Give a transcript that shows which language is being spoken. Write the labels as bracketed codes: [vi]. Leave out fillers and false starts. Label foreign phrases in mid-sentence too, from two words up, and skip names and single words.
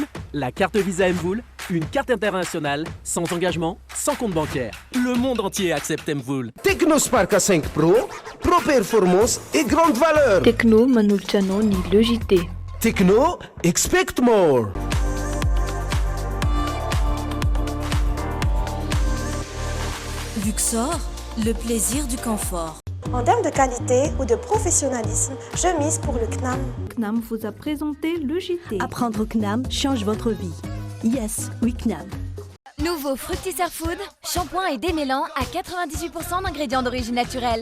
[fr] La carte Visa Mvoul, une carte internationale, sans engagement, sans compte bancaire. Le monde entier accepte Mvoul. Technospark A5 Pro, pro performance et grande valeur. [mg] Techno manolotra anao ny Le JT. [en] Techno, expect more. [fr] Luxor, le plaisir du confort. En termes de qualité ou de professionnalisme, je mise pour le CNAM. CNAM vous a présenté le JT. Apprendre au CNAM change votre vie. Yes, oui CNAM. Nouveau Fructisser Food, shampoing et démêlant à 98% d'ingrédients d'origine naturelle.